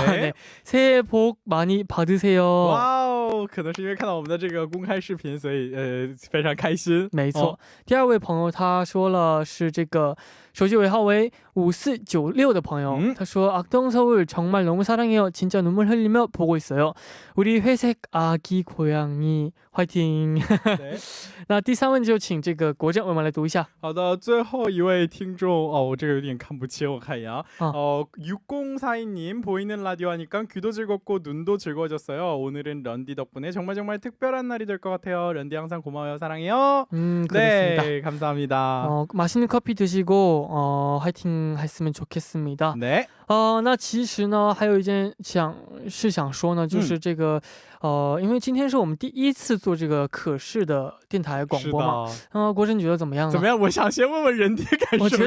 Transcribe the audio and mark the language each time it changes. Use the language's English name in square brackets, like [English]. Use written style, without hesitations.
[Korean] 네. 새해 복 많이 받으세요. [Chinese] 哇哦，可能是因为看到我们的这个公开视频，所以非常开心。没错。第二位朋友他说了是这个手机尾号为5496的朋友，他说 [Korean] 악동서울 정말 너무 사랑해요. 진짜 눈물 흘리며 보고 있어요. 우리 회색 아기 고양이 화이팅. [Chinese] 那第三位就请这个国政为我们来读一下。好的，最后一位听众我这个有点看不清，我看一眼啊。 [Korean] 6042님 보이는 라디오 하니까 귀도 즐겁고 눈도 즐거워졌어요. 오늘은 런디 덕분에 정말 특별한 날이 될 것 같아요. 런디 항상 고마워요. 사랑해요. 네, 감사합니다. 맛있는 커피 드시고 화이팅 했으면 좋겠습니다. 네. [Chinese] 那其实呢还有一件想说呢，就是这个因为今天是我们第一次做这个可视的电台广播嘛，国珍觉得怎么样呢？怎么样？我想先问问人地感受。